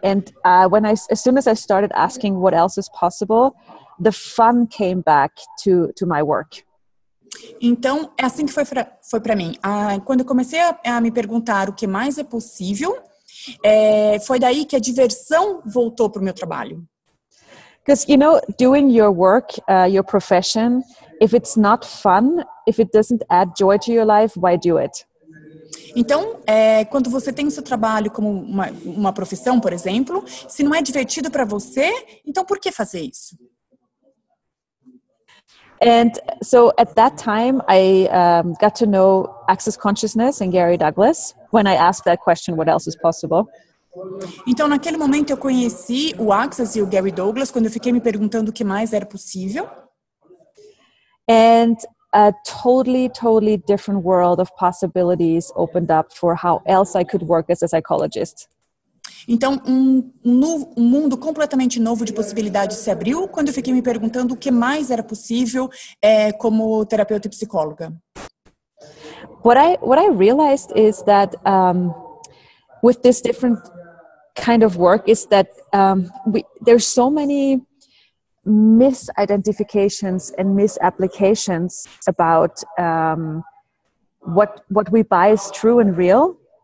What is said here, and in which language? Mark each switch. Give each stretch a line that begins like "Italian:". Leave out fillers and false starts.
English: And as soon as I started asking what else is possible, the fun came back to my work.
Portuguese: Então, é assim que foi para mim. Quando eu comecei a me perguntar o que mais é possível, foi daí que a diversão voltou para o meu trabalho.
English: Because, doing your work, your profession, if it's not fun, if it doesn't add joy to your life, why do it?
Portuguese: Então, quando você tem o seu trabalho como uma profissão, por exemplo, se não é divertido para você, então por que fazer isso?
English: And so at that time, I got to know Access Consciousness and Gary Douglas when I asked that question, what else is possible?
Portuguese: Então, naquele momento, eu conheci o Access e o Gary Douglas, quando eu fiquei me perguntando o que mais era possível.
English: And a totally different world of possibilities opened up for how else I could work as a psychologist.
Portuguese: Então, um mundo completamente novo de possibilidades se abriu quando eu fiquei me perguntando o que mais era possível como terapeuta e psicóloga.
English: What I realized is that with this different kind of work is that there's so many misidentifications and misapplications about what we buy is true and real.